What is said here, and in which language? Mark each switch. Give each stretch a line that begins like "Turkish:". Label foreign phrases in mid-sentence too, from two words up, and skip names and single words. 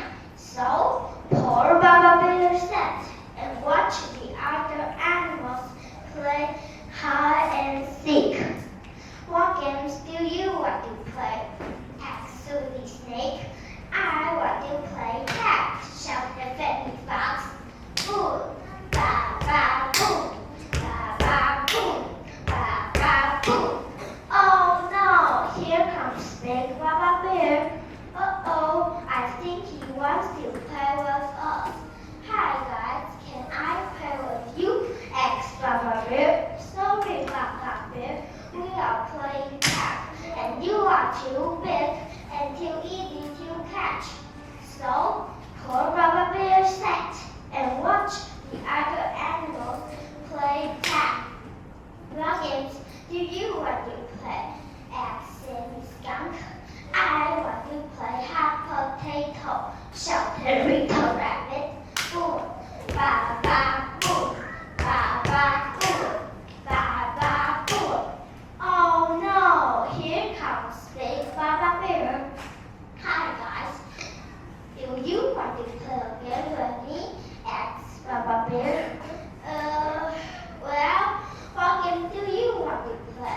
English: So, poor Papa Bear sat and watched the other animals play hide and seek. What games do you want to play? Asked Susie Snake. I want to play tag, shouted Fanny Fox. Boom, ba ba boom, ba ba boom, ba ba boom. Oh no, here comes Big Papa Bear. Uh-oh, I think he wants to play with us. Hi guys, can I play with you? Asked Papa Bear. Sorry, Papa Bear, we are playing tag, and you are too big and too easy to catch. So, poor Papa Bear sat and watched the other animals play tag. What games do you want to play? Asked Sammy Skunk. I want to play hot potato, shouted Little Rabbit. Boom, ba ba boom, ba ba boom, ba ba boom. Oh no, here comes Big Papa Bear. Hi guys, do you want to play a game with me? Asked Papa Bear. Well, what game do you want to play?